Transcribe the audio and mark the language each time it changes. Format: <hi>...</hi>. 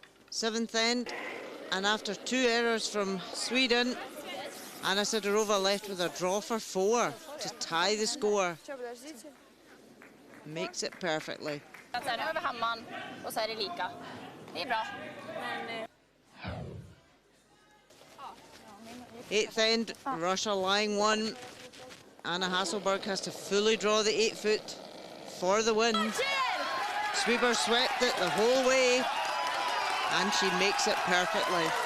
<en>Seventh end, and after two errors from Sweden, Anna Sidorova left with a draw for four to tie the score. Makes it perfectly.</en> <sv>Sen över hammaren och så är det lika. Det är bra.</sv> <en>Eighth end, Russia lying one. Anna Hasselberg has to fully draw the 8 foot for the win. Sweeper swept it the whole way, and she makes it perfectly.</en>